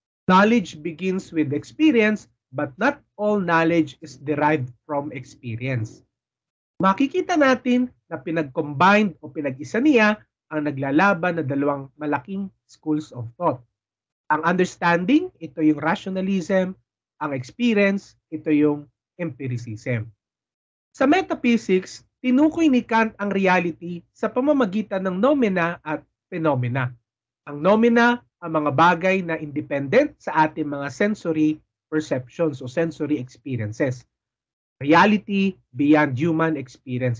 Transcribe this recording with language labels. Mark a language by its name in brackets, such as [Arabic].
[English] Knowledge begins with experience, but not all knowledge is derived from experience. [Filipino] Makikita natin na pinag-combined o pinag-isa niya ang naglalaban na dalawang malaking schools of thought. Ang understanding, ito yung rationalism. Ang experience, ito yung empiricism. Sa metaphysics, tinukoy ni Kant ang reality sa pamamagitan ng nomena at phenomena. Ang nomena, ang mga bagay na independent sa ating mga sensory perceptions o sensory experiences. [English] Reality beyond human experience.